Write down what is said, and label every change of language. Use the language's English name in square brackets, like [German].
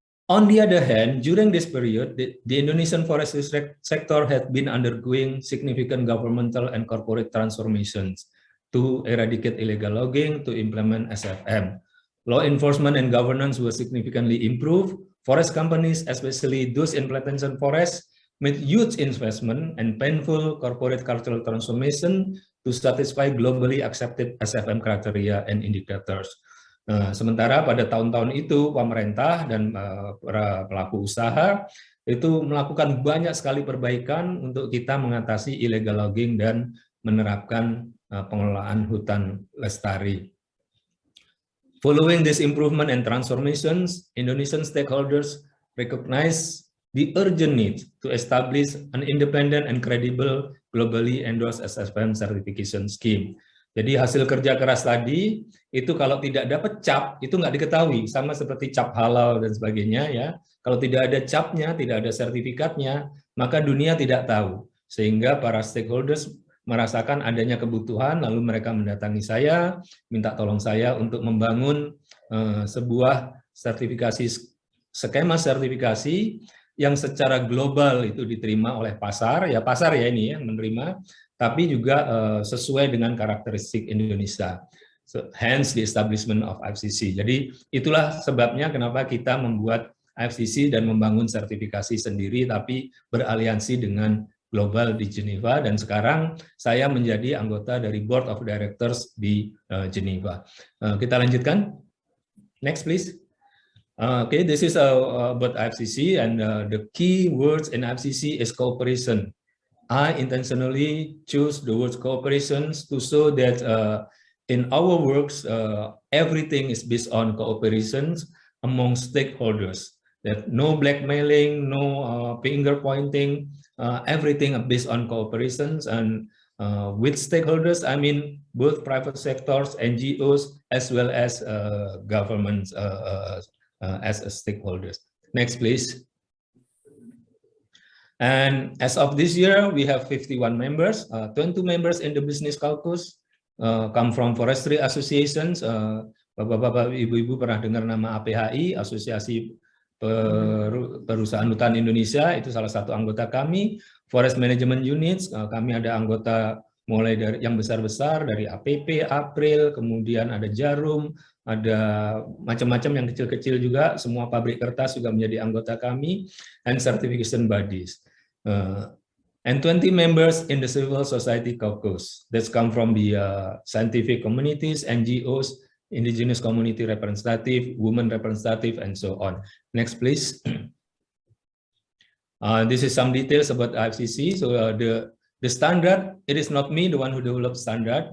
[English] On the other hand, during this period, the Indonesian forestry sector had been undergoing significant governmental and corporate transformations to eradicate illegal logging, to implement SFM. Law enforcement and governance were significantly improved. Forest companies, especially those in plantation forests, made huge investment and painful corporate cultural transformation to satisfy globally accepted SFM criteria and indicators. [Indonesian] Sementara pada tahun-tahun itu pemerintah dan para pelaku usaha itu melakukan banyak sekali perbaikan untuk kita mengatasi illegal logging dan menerapkan pengelolaan hutan lestari. [English] Following this improvement and transformations, Indonesian stakeholders recognize the urgent need to establish an independent and credible globally endorsed SFM certification scheme. [Indonesian] Jadi hasil kerja keras tadi itu kalau tidak dapat cap itu nggak diketahui, sama seperti cap halal dan sebagainya ya. Kalau tidak ada capnya, tidak ada sertifikatnya, maka dunia tidak tahu. Sehingga para stakeholders merasakan adanya kebutuhan, lalu mereka mendatangi saya, minta tolong saya untuk membangun sebuah sertifikasi, skema sertifikasi yang secara global itu diterima oleh pasar ya ini ya menerima, tapi juga sesuai dengan karakteristik Indonesia. [English] So, hence the establishment of IFCC. [Indonesian] Jadi itulah sebabnya kenapa kita membuat IFCC dan membangun sertifikasi sendiri, tapi beraliansi dengan global di Geneva, dan sekarang saya menjadi anggota dari Board of Directors di Geneva. Kita lanjutkan. [English] Next, please. Okay, this is about IFCC, and the key words in IFCC is cooperation. I intentionally choose the word cooperation to show that in our works, everything is based on cooperation among stakeholders. That no blackmailing, no finger pointing, everything based on cooperation, and with stakeholders, I mean both private sectors, NGOs, as well as governments as stakeholders. Next, please. And as of this year, we have 51 members, 22 members in the business caucus, come from forestry associations. [Indonesian] Bapak-bapak, ibu-ibu pernah dengar nama APHI, Asosiasi Perusahaan Hutan Indonesia, itu salah satu anggota kami. Forest Management Units, kami ada anggota mulai dari yang besar-besar, dari APP, April, kemudian ada Jarum, ada macam-macam yang kecil-kecil juga, semua pabrik kertas juga menjadi anggota kami, [English] and certification bodies. And 20 members in the civil society caucus that come from the scientific communities, NGOs, indigenous community representative, women representative, and so on. Next, please. This is some details about IFCC. So the standard, it is not me, the one who developed standard.